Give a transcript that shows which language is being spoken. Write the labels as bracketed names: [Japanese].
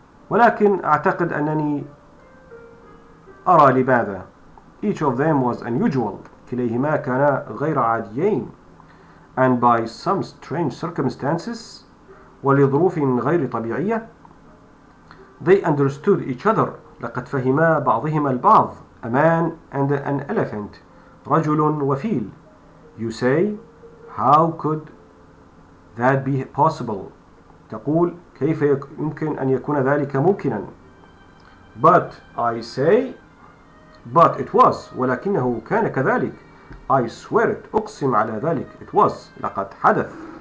[Arabic] ولكن أعتقد أنني أرى لماذا. [English] Each of them was unusual. [Arabic] كليهما كانا غير عاديين. [English] And by some strange circumstances, [Arabic] ولظروف غير طبيعية, [English] they understood each other. [Arabic] لقد فهما بعضهما البعض. [English] A man and an elephant. [Arabic] رجل وفيل. [English] You say, how could that be possible? [Arabic] تقول كيف يمكن أن يكون ذلك ممكنا. [English] But I say, but it was. [Arabic] ولكنه كان كذلك. [English] I swear it. [Arabic] أقسم على ذلك. [English] It was. [Arabic] لقد حدث.